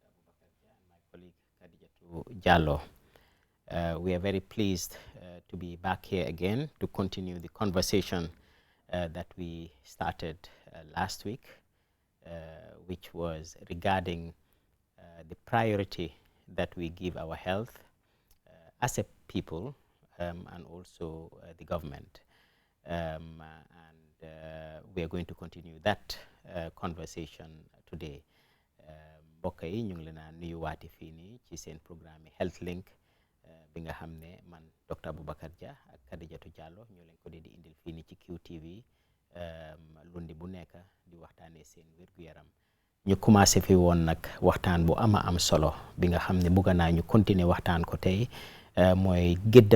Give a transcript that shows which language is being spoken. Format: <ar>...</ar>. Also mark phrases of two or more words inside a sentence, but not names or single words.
<en>Abubakar Jah, and my colleague Khadijatu Jallo. We are very pleased to be back here again to continue the conversation that we started last week, which was regarding the priority that we give our health as a people and also the government. And we are going to continue that conversation today.</en> <wo>Mbokk yi ñu ngi leen a nuyuwaati fii nii ci seen programme Health Link bi nga xam ne man Dr. Aboubacar Jah ak Khadijatu Jallow ñoo leen ko di indil fii nii ci QTV lundi bu nekk di waxtaanee seen wér-gu-yaram. ñu commencé fi woon nag waxtaan bu am solo bi nga xam ne bëgg naa ñu continuer waxtaan ko tey mooy gëdd</wo>